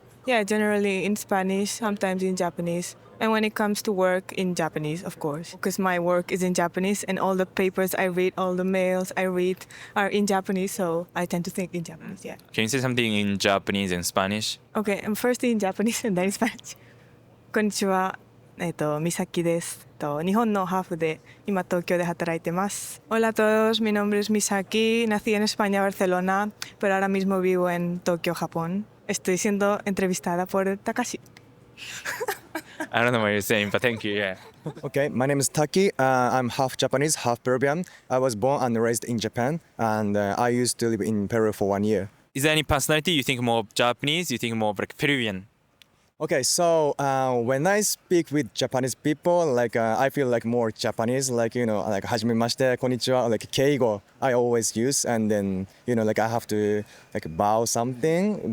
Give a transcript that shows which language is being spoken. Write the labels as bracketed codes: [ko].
[en] Yeah, generally in Spanish, sometimes in Japanese. And when it comes to work, in Japanese, of course. Because my work is in Japanese and all the papers I read, all the mails I read are in Japanese, so I tend to think in Japanese, yeah. Can you say something in Japanese and Spanish? Okay, I'm first in Japanese and then in Spanish. [ja] こんにちは。美咲です。日本のハーフで今東京で働いてます。 [es] Hola a todos, mi nombre es Misaki. Nací en España, Barcelona, pero ahora mismo vivo en Tokio, Japón. Estoy siendo entrevistada por Takashi. [en] I don't know what you're saying, but thank you, yeah. Okay, my name is Taki. I'm half Japanese, half Peruvian. I was born and raised in Japan, and I used to live in Peru for 1 year. Is there any personality you think more Japanese, you think more like Peruvian? Okay, so when I speak with Japanese people, like I feel like more Japanese, like, you know, like [ja] はじめまして、こんにちは, [en] like keigo, I always use, and then, you know, like I have to like bow something.